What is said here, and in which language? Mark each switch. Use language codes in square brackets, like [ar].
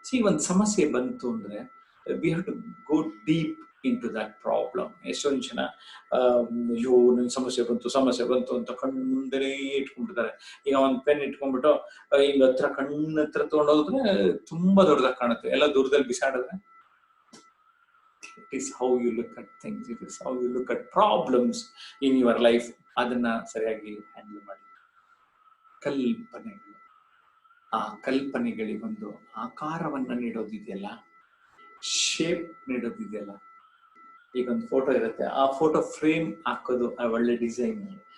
[kn] ಒಂದು ಸಮಸ್ಯೆ ಬಂತು ಅಂದ್ರೆ [en] We have to go deep into that problem. [kn] ಎಷ್ಟೊಂದು ಜನ ಅಯ್ಯೋ ನನ್ ಸಮಸ್ಯೆ ಬಂತು ಅಂತ ಕಣ್ಣು ಮುಂದೆನೇ ಇಟ್ಕೊಂಡ್ಬಿಡ್ತಾರೆ. ಈಗ ಒಂದು ಪೆನ್ ಇಟ್ಕೊಂಡ್ಬಿಟ್ಟು ಹಿಂಗ ಕಣ್ಣು ಹತ್ರ ತಗೊಂಡೋದ್ರೆ ತುಂಬಾ ದೊಡ್ಡದಾಗಿ ಕಾಣುತ್ತೆ, ಎಲ್ಲ ದೂರದಲ್ಲಿ ಬಿಸಾಡಿದ್ರೆ. [en] It is how you look at things. It is how you look at problems in your life. [kn] ಅದನ್ನ ಸರಿಯಾಗಿ ಹ್ಯಾಂಡಲ್ ಮಾಡಿ. ಕಲ್ಪನೆಗಳು, ಆ ಕಲ್ಪನೆಗಳಿಗೊಂದು ಆಕಾರವನ್ನ ನೀಡೋದಿದೆಯಲ್ಲ, ಶೇಪ್ ನೀಡೋದಿದೆಯಲ್ಲ. ಈಗ ಒಂದು ಫೋಟೋ ಇರುತ್ತೆ, ಆ ಫೋಟೋ ಫ್ರೇಮ್ ಹಾಕೋದು ಒಳ್ಳೆ ಡಿಸೈನ್.